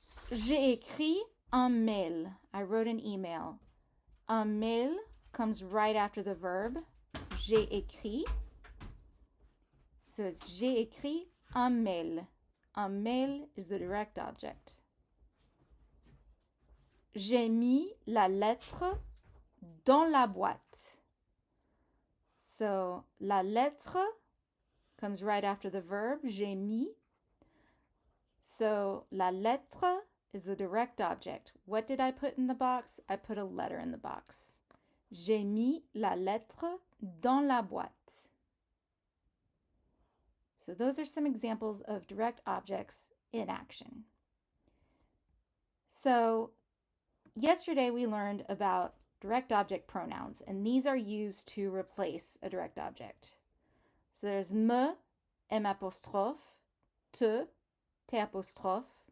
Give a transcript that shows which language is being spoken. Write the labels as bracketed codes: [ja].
[fr] J'ai écrit un mail. [en] I wrote an email. [fr] Un mail [en] comes right after the verb. [fr] J'ai écrit. [en] So it's [fr] j'ai écrit un mail. Un mail [en] is the direct object. [fr] J'ai mis la lettre dans la boîte. [en] So, [fr] la lettre [en] comes right after the verb, [fr] j'ai mis. [en] So, [fr] la lettre [en] is the direct object. What did I put in the box? I put a letter in the box. [fr] J'ai mis la lettre dans la boîte. [en] So, those are some examples of direct objects in action. So, yesterday we learned about direct object pronouns, and these are used to replace a direct object. So there's me, m apostrophe, te, t apostrophe.